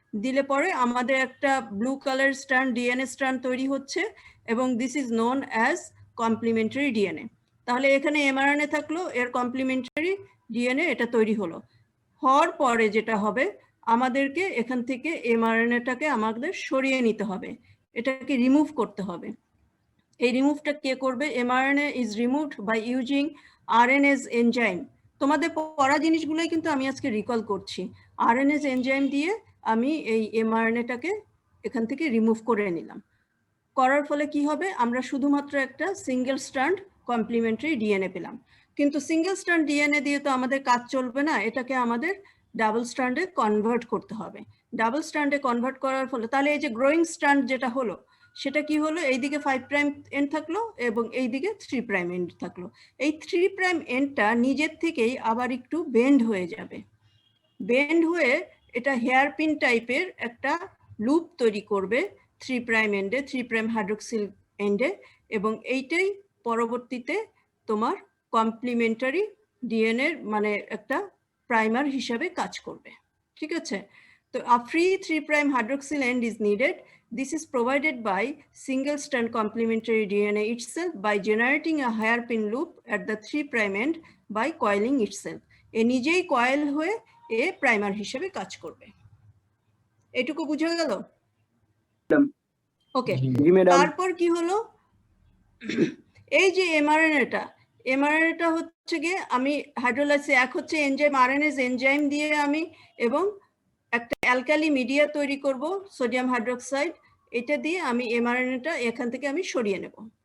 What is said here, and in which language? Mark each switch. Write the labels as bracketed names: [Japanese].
[Bangla] দিলে পরে আমাদের একটা blue colour strand DNA strand তৈরি হচ্ছে এবং [English] This is known as complementary DNA. [Bangla] তাহলে এখানে এমআরএনএ থাকলো, এর কমপ্লিমেন্টারি ডিএনএ এটা তৈরি হলো। হওয়ার পরে যেটা হবে, আমাদেরকে এখান থেকে এমআরএনএটাকে আমাদের সরিয়ে নিতে হবে, এটাকে রিমুভ করতে হবে। এই রিমুভটা কে করবে? [English] mRNA is removed by using RNase enzyme। [Bangla] তোমাদের পড়া জিনিসগুলোই কিন্তু আমি আজকে রিকল করছি। RNase enzyme দিয়ে আমি এই mRNA-টাকে এখান থেকে রিমুভ করে নিলাম। করার ফলে কি হবে, আমরা শুধুমাত্র একটা সিঙ্গেল স্ট্র্যান্ড কমপ্লিমেন্টারি ডিএনএ পেলাম। কিন্তু সিঙ্গেল স্ট্র্যান্ড ডিএনএ দিয়ে তো আমাদের কাজ চলবে না, এটাকে আমাদের ডাবল স্ট্র্যান্ডে কনভার্ট করতে হবে। ডাবল স্ট্র্যান্ডে কনভার্ট করার ফলে তাহলে এই যে গ্রোয়িং স্ট্র্যান্ড যেটা হলো, সেটা কি হলো, এইদিকে 5 প্রাইম এন্ড থাকলো এবং এইদিকে 3 প্রাইম এন্ড থাকলো। এই 3 প্রাইম এন্ডটা নিজের থেকেই আবার একটু বেন্ড হয়ে যাবে। বেন্ড হয়ে এটা হেয়ার পিন টাইপের একটা লুপ তৈরি করবে 3 প্রাইম এন্ডে, 3 প্রাইম হাইড্রোক্সিল এন্ডে, এবং এইটাই পরবর্তীতে তোমার কমপ্লিমেন্টারি ডিএনএ মানে একটা প্রাইমার হিসাবে কাজ করবে। ঠিক আছে? [English] তো a free 3 prime hydroxyl end is needed. This is provided by single strand complementary DNA itself by generating a hairpin loop at the 3 prime end by coiling itself. [Bangla] এ নিজেই coil হয়ে এ প্রাইমার হিসেবে কাজ করবে। এটুকু বুঝা গেল? ওকে, জি ম্যাডাম। তারপর কি হলো, এই যে এমআরএনএটা হচ্ছে গিয়ে আমি হাইড্রোলাইসিস এক হচ্ছে এনজাইম আরএনএস এনজাইম দিয়ে আমি এবং একটা অ্যালকালি মিডিয়া তৈরি করব সোডিয়াম হাইড্রোক্সাইড, এটা দিয়ে আমি এমআরএনএটা এখান থেকে আমি সরিয়ে নেব।